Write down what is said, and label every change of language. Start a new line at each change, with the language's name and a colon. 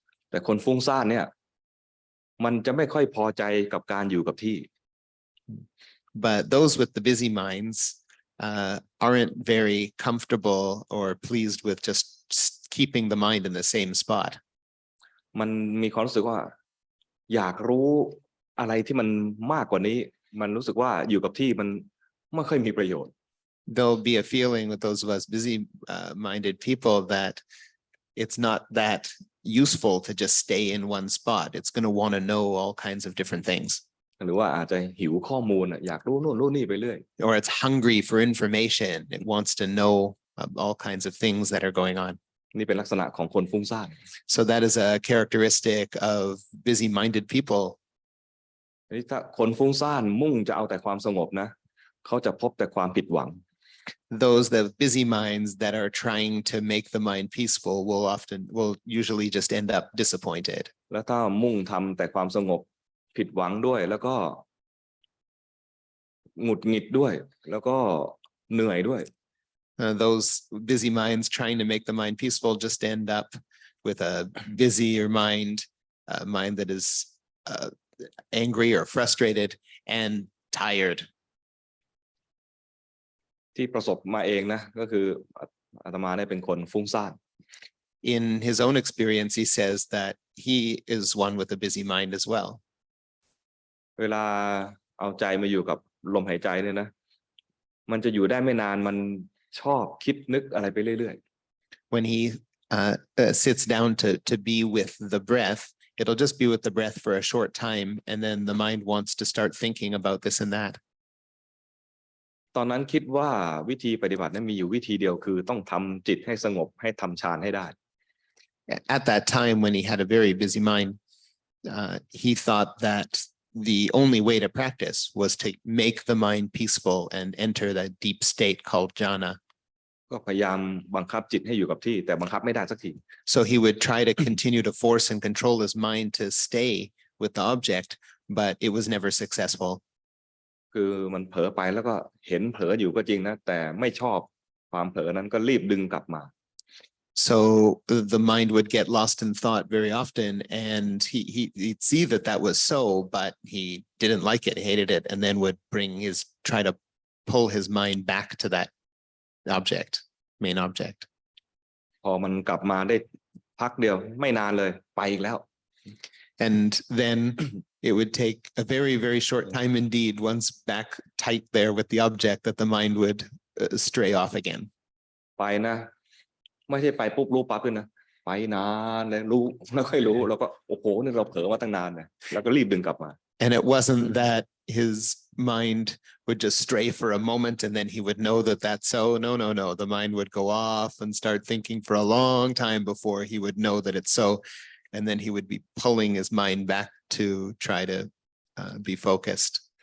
Thai: แต่คนฟุ้งซ่านเนี่ยมันจะไม่ค่อยพอใจกับการอยู่กับที่
English: But those with the busy minds aren't very comfortable or pleased with just keeping the mind in the same spot.
Thai: มันมีความรู้สึกว่าอยากรู้ อะไรที่มันมากกว่านี้มันรู้สึกว่าอยู่กับที่มันไม่ค่อยมีประโยชน์
English: There'll be a feeling with those of us busy minded people that it's not that useful to just stay in one spot. It's going to want to know all kinds of different things.
Thai: หรือว่าอาจจะหิวข้อมูลอยากรู้โน่นรู้นี่ไปเรื่อย
English: Or it's hungry for information. It wants to know all kinds of things that are going on.
Thai: นี่เป็นลักษณะของคนฟุ้งซ่าน
English: So that is a characteristic of busy minded people.
Thai: นี่ถ้าคนฟุ้งซ่านมุ่งจะเอาแต่ความสงบนะเขาจะพบแต่ความผิดหวัง
English: Those that busy minds that are trying to make the mind peaceful will usually just end up disappointed.
Thai: แล้วถ้ามุ่งทำแต่ความสงบผิดหวังด้วยแล้วก็หงุดหงิดด้วยแล้วก็เหนื่อยด้วย
English: Those busy minds trying to make the mind peaceful just end up with a busier mind, a mind that is angry or frustrated and tired.
Thai: ที่ประสบมาเองนะก็คืออาตมาเนี่ยเป็นคนฟุ้งซ่าน
English: In his own experience, he says that he is one with a busy mind as well.
Thai: เวลาเอาใจมาอยู่กับลมหายใจเนี่ยนะมันจะอยู่ได้ไม่นานมันชอบคิดนึกอะไรไปเรื่อย
English: When he sits down to be with the breath, it'll just be with the breath for a short time, and then the mind wants to start thinking about this and that.
Thai: ๆตอนนั้นคิดว่าวิธีปฏิบัตินั้นมีอยู่วิธีเดียวคือต้องทำจิตให้สงบให้ทำฌานให้ได้
English: At that time, when he had a very busy mind, he thought that the only way to practice was to make the mind peaceful and enter that deep state called jhana.
Thai: ก็พยายามบังคับจิตให้อยู่กับที่แต่บังคับไม่ได้สักที
English: So he would try to continue to force and control his mind to stay with the object, but it was never successful.
Thai: คือมันเผลอไปแล้วก็เห็นเผลออยู่ก็จริงนะแต่ไม่ชอบความเผลอนั้นก็รีบดึงกลับมา
English: So the mind would get lost in thought very often, and he'd see that that was so, but he didn't like it, hated it, and then would try to pull his mind back to that main object.
Thai: พอมันกลับมาได้พักเดียวไม่นานเลยไปอีกแล้ว
English: And then it would take a very, very short time indeed, once back tight there with the object, that the mind would stray off again.
Thai: ไปนะไม่ใช่ไปปุ๊บรู้ปั๊บเลยนะไปนานเลยรู้แล้วค่อยรู้แล้วก็โอ้โหนี่เราเผลอมาตั้งนานนะแล้วก็รีบดึงกลับมา
English: And it wasn't that his mind would just stray for a moment and then he would know that that's so. No. The mind would go off and start thinking for a long time before he would know that it's so. And then he would be pulling his mind back to try to be focused.